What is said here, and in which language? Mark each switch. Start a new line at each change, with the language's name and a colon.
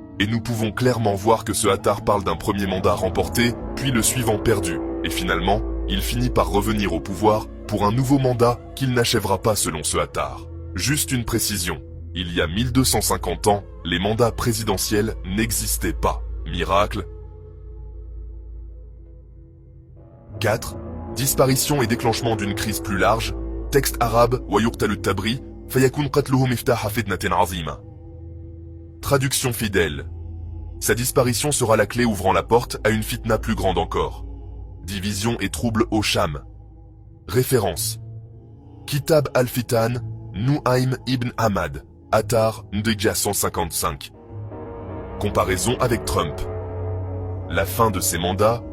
French: Et nous pouvons clairement voir que ce Attar parle d'un premier mandat remporté, puis le suivant perdu, et finalement, il finit par revenir au pouvoir pour un nouveau mandat qu'il n'achèvera pas selon ce Attar. Juste une précision, il y a 1250 ans, les mandats présidentiels n'existaient pas. Miracle. 4. Disparition et déclenchement d'une crise plus large. Texte arabe
Arabic: ويقتل التبري فيكون قتله مفتاح فتنة عظيمة.
French: Traduction fidèle. Sa disparition sera la clé ouvrant la porte à une fitna plus grande encore. Division et troubles au Cham. Référence. Kitab al-Fitan, Nuaym ibn Hammad, Attar Ndija 155. Comparaison avec Trump. La fin de ses mandats